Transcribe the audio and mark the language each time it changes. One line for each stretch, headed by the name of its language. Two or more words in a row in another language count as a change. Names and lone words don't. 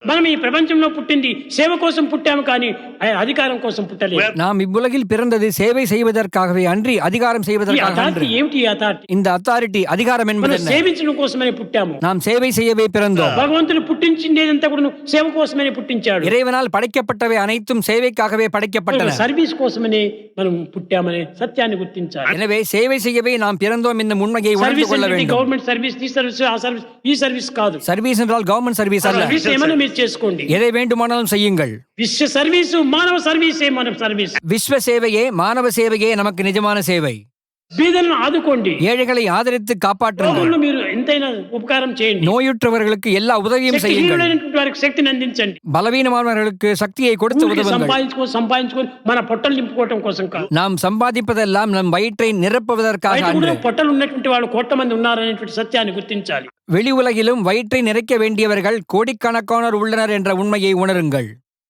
Telugu: మనం ఈ ప్రపంచంలో పుట్టింది సేవ కోసం పుట్టాము కానీ అధికారం కోసం పుట్టలేదు.
Tamil: நாம் இவ்வுலகில் பிறந்தது சேவை செய்வதற்காகவே அன்றி அதிகாரம்
Telugu: ఈ
Tamil: செய்வதற்காக
Telugu: అథారిటీ
Tamil: அன்று.
Telugu: ఏమిటి? ఈ అథారిటీ
Tamil: இந்த அத்தாரிட்டி அதிகாரம் என்பது
Telugu: మనం
Tamil: என்ன?
Telugu: సేవించడం కోసమనే పుట్టాము.
Tamil: நாம் சேவை செய்யவே பிறந்தோம்.
Telugu: భగవంతుడు పుట్టించిందేదంతా కూడా సేవ కోసమనే పుట్టించాడు.
Tamil: இறைவனால் படைக்கப்பட்டவை அனைத்தும் சேவைக்காகவே படைக்கப்பட்டன.
Telugu: సర్వీస్ కోసమనే మనం పుట్టామనే సత్యాన్ని గుర్తించాలి.
Tamil: எனவே சேவை செய்யவே நாம் பிறந்தோம் என்னும் உண்மையை உணர்ந்து
Telugu: సర్వీస్
Tamil: கொள்ள
Telugu: అంటే
Tamil: வேண்டும்.
English: government service,
Telugu: ఈ సర్వీస్, ఆ సర్వీస్, ఈ సర్వీస్ కాదు.
Tamil: சர்வீஸ் என்றால்
English: government service
Tamil: அல்ல.
Telugu: సర్వీస్ ఏమైనా మీరు చేసుకోండి.
Tamil: எதை வேண்டுமானாலும் செய்யுங்கள்.
Telugu: విశ్వ సర్వీసు, మానవ సర్వీసే మన సర్వీస్.
Tamil: விஸ்வ சேவையே மானவ சேவையே நமக்கு நிஜமான சேவை.
Telugu: బీదలను ఆదుకోండి.
Tamil: ஏழைகளை ஆதரித்து காப்பாற்றுங்கள்.
Telugu: రోగులను మీరు ఎంతైనా ఉపకారం చేయండి.
Tamil: நோயுற்றவர்களுக்கு எல்லா உதவியும் செய்யுங்கள்.
Telugu: శక్తిహీనులైనటువంటి వారికి శక్తిని అందించండి.
Tamil: பலவீனமானவர்களுக்கு சக்தியை கொடுத்து உதவுங்கள்.
Telugu: సంపాదించుకొని మన పొట్టలు నింపుకోవటం కోసం కాదు.
Tamil: நாம் சம்பாதிப்பதெல்லாம் நம் வயிற்றை நிரப்புவதற்காக
Telugu: బయట
Tamil: அன்று.
Telugu: కూడా పొట్టలు ఉన్నటువంటి వాళ్ళు కోట్ల మంది ఉన్నారనేటువంటి సత్యాన్ని గుర్తించాలి.
Tamil: வெளி உலகிலும் வயிற்றை நிறைக்க வேண்டியவர்கள் கோடிக்கணக்கானோர் உள்ளனர் என்ற உண்மையை உணருங்கள்.